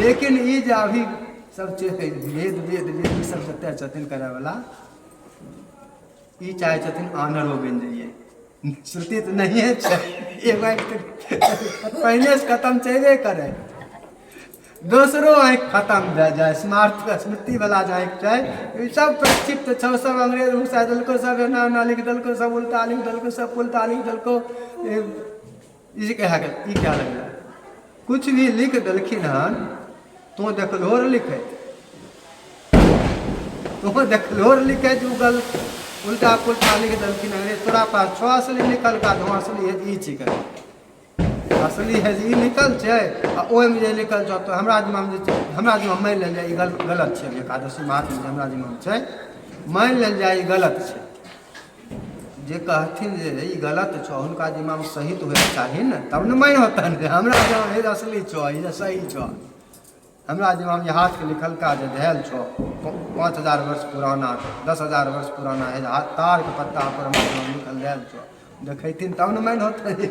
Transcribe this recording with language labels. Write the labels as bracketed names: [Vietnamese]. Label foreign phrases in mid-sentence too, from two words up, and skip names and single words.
[Maithili] लेकिन ई जे अभी सब वेद वेद वेद ई सब जते छथिन करैवला ई चाहे छथिन आन्हर हो बनि जाइए, श्रुति तो नहीं छै, एक आँखि पहिने से खत्म छेबे करे, दोसरो आँखि खत्म भए जाए, स्मार्ट स्मृति वाला जे आँखि छै सब प्रक्षिप्त छौ, सब अंग्रेज घुसा देलको, सब एना एना लिख देलको, सब उल्टा लिख देलको, सब पुल्टा लिख देलको। ई क्या लगला कुछ भी लिख देलखिन हन तो देखलो लिखे, तो देखलो लिखे जो गल उल्टा पुल्टा लिख देलखिन अंग्रेज, तोरा पास छो असली लिखल का धो असली है ई छिकै, असली है ई लिखल छै आ ओहिमे जे लिखल छौ तो हमरा जिम्मामे जे छै, हमरा जिम्मा मानि लेल जाए ई गलत छै, एकादशी महात्म जे हमरा जिम्मामे छै मानि लेल जाए ई गलत छै, जे कहथिन जे ई गलत छौ हुनका जिम्मामे सही तो होइके चाही ने, तब ने मानि होतन जे हमरा जिम्मामे असली छौ ई सही छौ, हमरा जिम्मामे हाथके लिखल का जे धैल छौ 5000 वर्ष पुराना 10,000 वर्ष पुराना है तारके पत्ता पर लिखल धैल छौ, देखैथिन तब ने मानि होतै।